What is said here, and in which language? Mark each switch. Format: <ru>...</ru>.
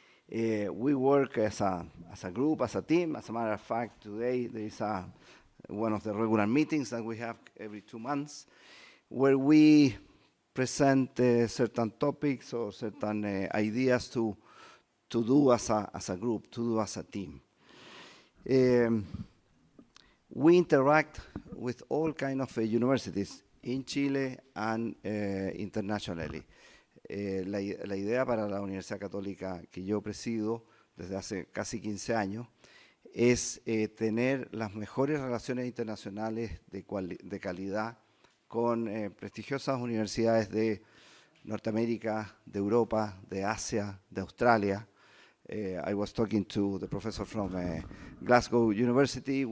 <en>We work as a group, as a team. As a matter of fact, today there is one of the regular meetings that we have every 2 months where we present certain topics or certain ideas to do as a group, to do as a team. We interact with all kinds of universities in Chile and internationally.</en> <es>La idea para la Universidad Católica que yo presido desde hace casi 15 años es tener las mejores relaciones internacionales de calidad con prestigiosas universidades de Norteamérica, de Europa, de Asia, de Australia.</es> <en>I was talking to the professor from Glasgow University.</en>